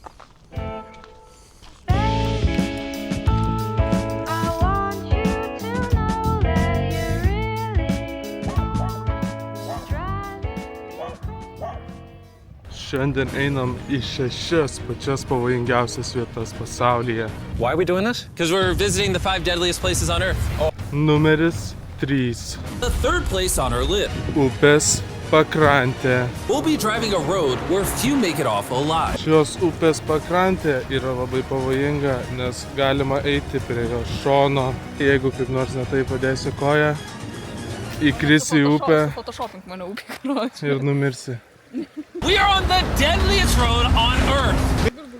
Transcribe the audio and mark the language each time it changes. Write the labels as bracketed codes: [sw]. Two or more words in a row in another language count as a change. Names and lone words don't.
[lt] Šiandien einam į 6 pačias pavojingiausias vietas pasaulyje. [en] Why are we doing this? Because we're visiting the 5 deadliest places on Earth. [lt] Numeris 3. [en] The third place on our list. [lt] Upės pakrantė. [en] We'll be driving a road where few make it off alive. [lt] Šios upės pakrantė yra labai pavojinga, nes galima eiti prie jo šono. Jeigu kaip nors netai padėsi koją, įkrisi į upę ir numirsi. [en] We are on the deadliest road on Earth.